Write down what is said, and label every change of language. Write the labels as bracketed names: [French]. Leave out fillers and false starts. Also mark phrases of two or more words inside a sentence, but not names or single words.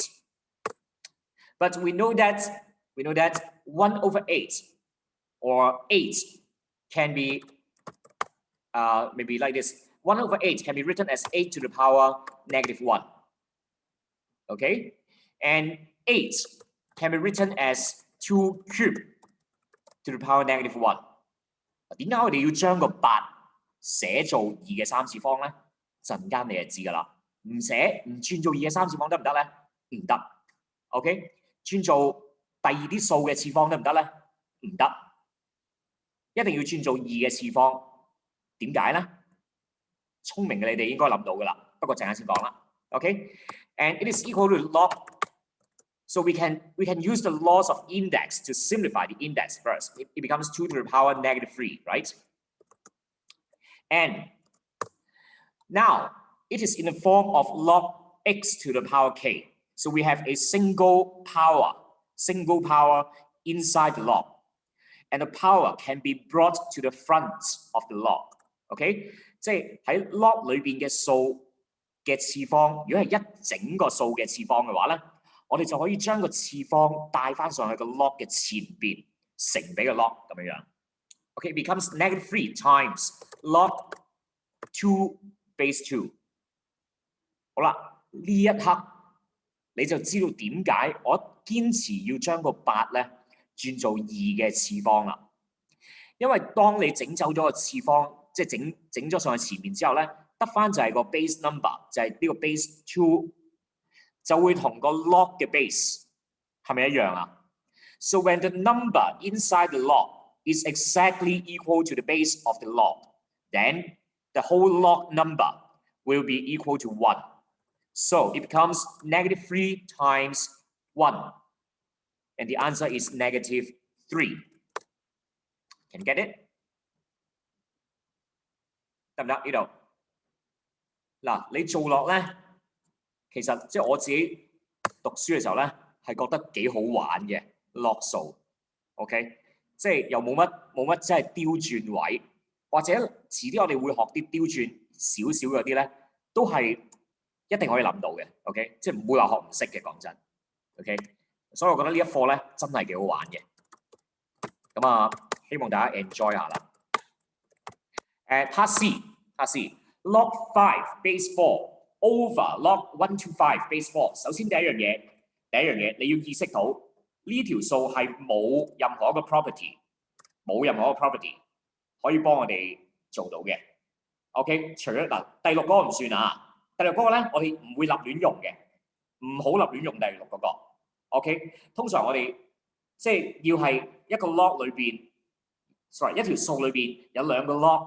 [English] But we know that 1 over 8 or 8 can be maybe like this. 1 over 8 can be written as 8 to the power negative 1. Okay? And 8 can be written as 2 cubed to the power negative 1. [Cantonese] 點解我哋要將個8寫做2嘅3次方咧？陣間你就知㗎啦。唔轉做2嘅3次方得唔得咧？唔得。OK， 轉做第二啲數嘅次方得唔得咧？唔得。一定要轉做2嘅次方。點解咧？聰明嘅你哋應該諗到㗎啦。不過陣間先講啦。OK， [English] and it is equal to log. So we can use the laws of index to simplify the index first. It becomes 2 to the power negative 3, right? And now it is in the form of log x to the power k. So we have a single power inside the log. And the power can be brought to the front of the log. [Cantonese] Okay? 即係喺 log 裏邊嘅數嘅次方，如果係一整個數嘅次方嘅話咧，我哋就可以將個次方帶翻上去個 log 嘅前邊，乘俾個 log 咁樣樣。 [English] Okay, it becomes negative 3 times log 2 base 2. [Cantonese] 好啦，呢一刻你就知道點解我堅持要將個8咧轉做2嘅次方啦。因為當你整走咗個次方，即係整咗上去前面之後咧，得翻就係個 [English] base number， [Cantonese] 就係呢個 base 2。就會同個 log 嘅 base 係咪一樣啊？ [English] So when the number inside the log is exactly equal to the base of the log, then the whole log number will be equal to 1. So it becomes negative 3 times 1. And the answer is negative 3. Can you get it? [Cantonese] 得唔得？呢度嗱，你做落咧。其實即係我自己讀書嘅時候咧，係覺得幾好玩嘅 log 數 ，OK， 即係又冇乜即係刁轉位，或者遲啲我哋會學啲刁轉少少嗰啲咧，都係一定可以諗到嘅 ，OK， 即係唔會話學唔識嘅，講真 ，OK， 所以我覺得呢一課咧真係幾好玩嘅，咁啊，希望大家 enjoy 下啦。 [English] Part C，log 5 base 4 over log 125 base 4。 [Cantonese] 首先第一樣嘢你要意識到呢條數係冇任何一個 property 可以幫我哋做到嘅。OK， 除咗嗱第六嗰個唔算啊，第六嗰個咧我哋唔會立亂用嘅，唔好立亂用第六嗰個。OK， 通常我哋即係要係一個 log 裏邊 ，sorry 一條數裏邊有兩個 log。